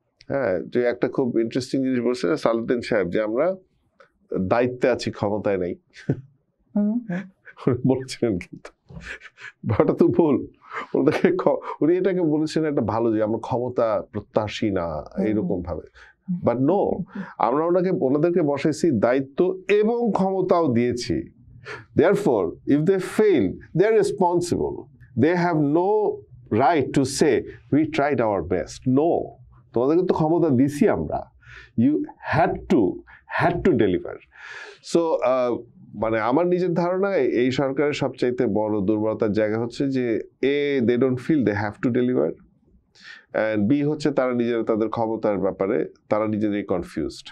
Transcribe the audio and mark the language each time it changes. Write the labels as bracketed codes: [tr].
[bn] হ্যাঁ, যে একটা খুব ইন্টারেস্টিং জিনিস বলছে সালাউদ্দিন সাহেব, যে আমরা দায়িত্বে আছি, ক্ষমতায় নাই বলছিলেন, কিন্তু ব্যাপারটা তো ভুল। উনি এটাকে বলেছেন একটা ভালো, যে আমরা ক্ষমতা প্রত্যাশী না এইরকম ভাবে, বাট নো, আমরা ওনাদেরকে বসাইছি দায়িত্ব এবং ক্ষমতাও দিয়েছি। [en] Therefore, if they fail, they are responsible. They have no right to say we tried our best. [bn] No, তোমাদেরকে তো ক্ষমতা দিছি আমরা, [en] you had to deliver. [bn] So মানে আমার নিজের ধারণা এই সরকারের সবচাইতে বড় দুর্বলতার জায়গা হচ্ছে যে [en] they don't feel they have to deliver, [bn] and B হচ্ছে তারা নিজেরা তাদের ক্ষমতার ব্যাপারে তারা নিজেরাই কনফিউজড।